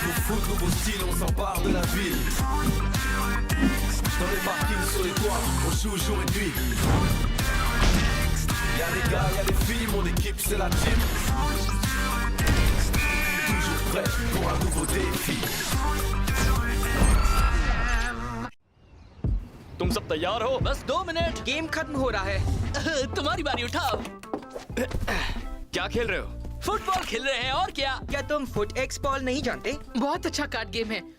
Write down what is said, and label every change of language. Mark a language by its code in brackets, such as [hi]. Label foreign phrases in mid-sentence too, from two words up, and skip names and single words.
[fr] foot, nouveau style, on s'empare de la ville. Dans les parkings, sur les toits, on joue jour et nuit. Y'a les gars, y'a les filles, mon équipe c'est la team. Toujours prêt pour un nouveau défi. [hi] तुम सब तैयार हो? बस 2 मिनट, गेम खत्म हो रहा है। तुम्हारी बारी, उठाओ। क्या खेल रहे हो? फुटबॉल खेल रहे हैं, और क्या तुम फुट एक्स बॉल नहीं जानते? बहुत अच्छा कार्ड गेम है।